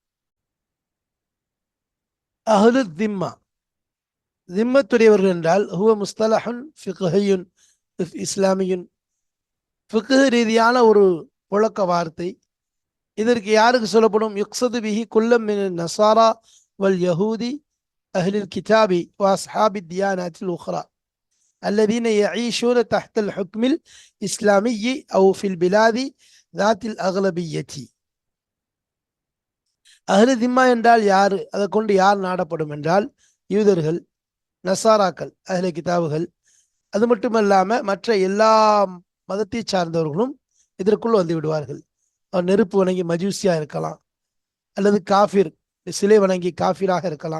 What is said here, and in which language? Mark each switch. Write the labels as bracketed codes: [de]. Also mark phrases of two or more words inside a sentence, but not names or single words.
[ar] أهل الذمة, [ta] திம்மத்துடையவர்கள் என்றால் [ar] هو مصطلح فقهي إسلامي, [ta] ஃபிக்ஹ் ரீதியான ஒரு புழக்க வார்த்தை. இதற்கு யாருக்கு சொல்லப்படும்? [ar] يقصد به كل من النصارى واليهود أهل الكتاب وأصحاب الديانات الأخرى الذين يعيشون تحت الحكم الإسلامي أو في البلاد ذات الأغلبية. أهل الذمة [ta] என்றால் யாரு, அதை கொண்டு யார் நாடப்படும் என்றால் யூதர்கள், நசாராக்கள், அஹ்லே கிதாபுகள். அது மட்டுமல்லாம மற்ற எல்லா மதத்தை சார்ந்தவர்களும் இதற்குள் வந்து விடுவார்கள். அவர் நெருப்பு வணங்கி மஜூசியா இருக்கலாம், அல்லது காஃபிர், சிலை வணங்கி காஃபிராக இருக்கலாம்.